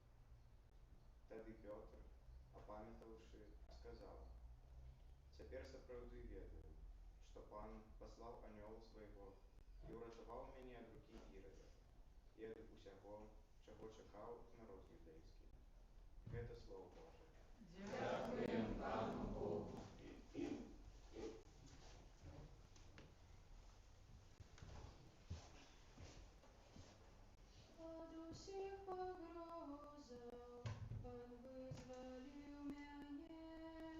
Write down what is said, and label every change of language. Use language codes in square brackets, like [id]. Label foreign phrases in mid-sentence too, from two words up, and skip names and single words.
[be] Тады Пётр, апамятаўшы, сказаў: «Цяпер сапраўды ведаю, што Пан паслаў анёла свайго і ўратаваў мяне ад рукі Ірада і ад усяго, чаго чакаў народ юдэйскі». Гэта [ru] слово Божие. [uk] Дякуємо Пану Богу. [be] Ад усіх пагрозаў Пан вызваліў мяне.